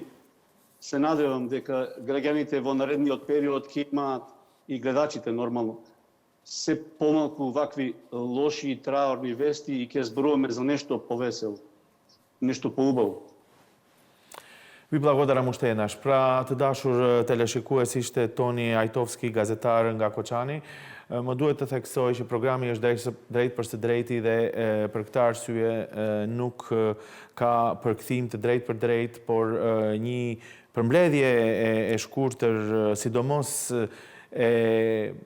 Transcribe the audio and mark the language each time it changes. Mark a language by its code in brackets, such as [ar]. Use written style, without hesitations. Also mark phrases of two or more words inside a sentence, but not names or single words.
[mk] Се надевам дека граѓаните во наредниот период ќе имаат и гледачите нормално се помалку вакви лоши и траурни вести и ќе зборуваме за нешто повесело, нешто поубаво. Ви благодарам уште еднаш. [sq] Pra të dashur teleshikues, ishte Toni Aјtovski, gazetar nga Koçani. Më duhet të theksoj që programi është drejt për së drejti dhe për këtë arsye nuk ka përkthim të drejt për drejt, por një përmbledhje e shkurtër, sidomos